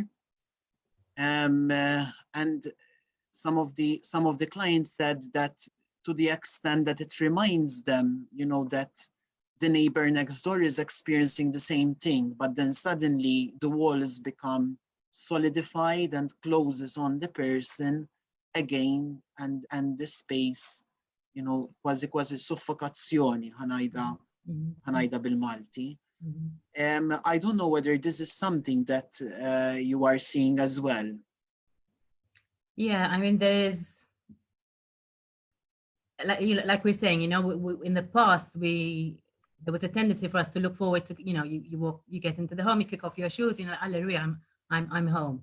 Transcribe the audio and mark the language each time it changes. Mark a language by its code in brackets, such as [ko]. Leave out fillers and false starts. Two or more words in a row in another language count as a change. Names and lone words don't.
[en] And some of the clients said that to the extent that it reminds them, you know, that the neighbor next door is experiencing the same thing, but then suddenly the wall has become solidified and closes on the person again, and the space, you know, [it] quasi suffocazioni, [mt] ħanajda bil-Malti. [en] I don't know whether this is something that you are seeing as well. Yeah, I mean, there is, like we're saying, you know, in the past, there was a tendency for us to look forward to, you know, you get into the home, you kick off your shoes, you know, hallelujah, I'm home.